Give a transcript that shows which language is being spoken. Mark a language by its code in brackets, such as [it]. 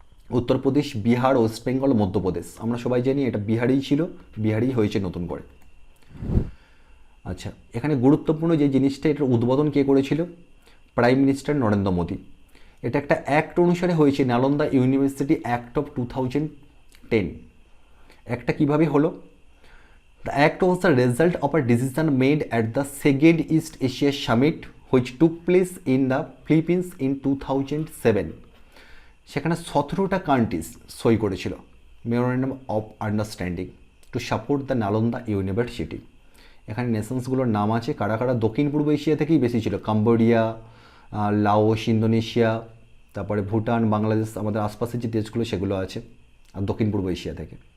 [bn] Uttar Pradesh, Bihar, West Bengal, Madhya Pradesh. আমরা সবাই জানি এটা বিহারেই ছিল, বিহারেই হয়েছে নতুন করে। আচ্ছা, এখানে গুরুত্বপূর্ণ যে জিনিসটা, এটার উদ্বোধন কে করেছিল? Prime minister Narendra Modi. এটা একটা অ্যাক্ট অনুসারে হয়েছে, নালন্দা ইউনিভার্সিটি অ্যাক্ট অফ 2010। একটা কিভাবে হলো? [en] The act was the result of a decision made at the second East Asia Summit which took place in the Philippines in 2007. [bn] সেখানে 17টা কান্ট্রিজ সই করেছিল [en] Memorandum of understanding to support the Nalanda university. [bn] এখানে নেশনসগুলোর নাম আছে কারা কারা? দক্ষিণ পূর্ব এশিয়া থেকেই বেশি ছিল, কম্বোডিয়া, লাওস, ইন্দোনেশিয়া, তারপরে ভুটান, বাংলাদেশ, আমাদের আশপাশের যে দেশগুলো সেগুলো আছে, আর দক্ষিণ পূর্ব এশিয়া থেকে।